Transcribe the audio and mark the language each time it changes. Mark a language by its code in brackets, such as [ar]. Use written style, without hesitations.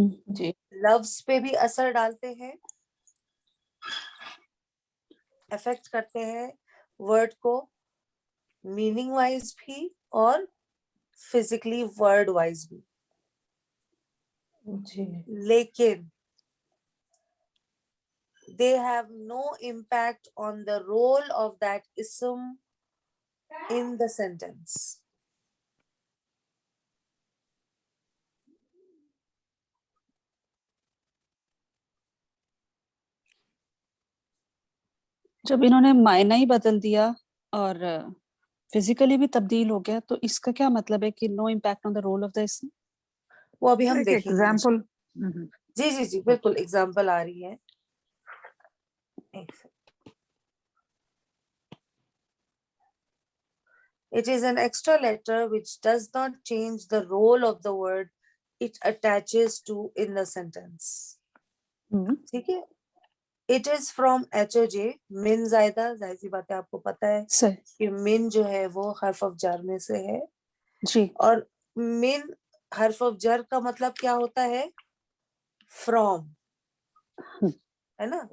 [hi] जी. लफ्ज पे भी असर डालते हैं, अफेक्ट करते हैं वर्ड को, मीनिंग वाइज भी और फिजिकली वर्ड वाइज भी. जी. लेकिन [en] they have no impact on the role of that ism in the sentence. [hi] जब इन्होंने मायना ही बदल दिया और फिजिकली भी तब्दील हो गया, तो इसका क्या मतलब है कि no impact on the role of the इसम? वो अभी हम एक देखेंगे। एग्जाम्पल जी जी जी बिल्कुल, एग्जाम्पल आ रही है। एक second. [en] It is an extra letter which does not change the role of the word it attaches to in the sentence. [hi] ठीक है। [en] It is from [hi] HOJ, min जायदा, जाहिर सी बात है आपको पता है सही कि min जो है वो हर्फ ऑफ जर में से है, जी। और min हर्फ ऑफ जर का मतलब क्या होता है? [en] From, [hi] है ना?